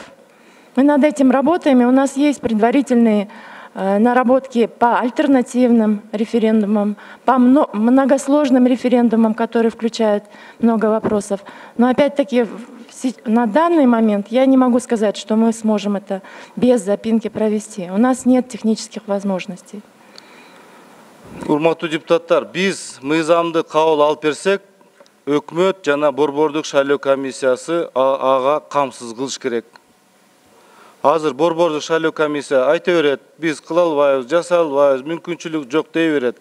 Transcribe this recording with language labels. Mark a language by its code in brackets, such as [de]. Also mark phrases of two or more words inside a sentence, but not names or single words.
[ru] Мы над этим работаем, и у нас есть предварительные наработки по альтернативным референдумам, по многосложным референдумам, которые включают много вопросов. Но опять-таки на данный момент я не могу сказать, что мы сможем это без запинки провести. У нас нет технических возможностей. [ky] Урматтуу депутаттар, биз мыйзамды кабыл алып берсек, өкмөт жана борбордук шайлоо комиссиясы ага камсыз кылыш керек. Азыр борбордук шайлоо комиссия айта берет, биз кыла албайбыз, жасай албайбыз, мүмкүнчүлүк жок дей берет.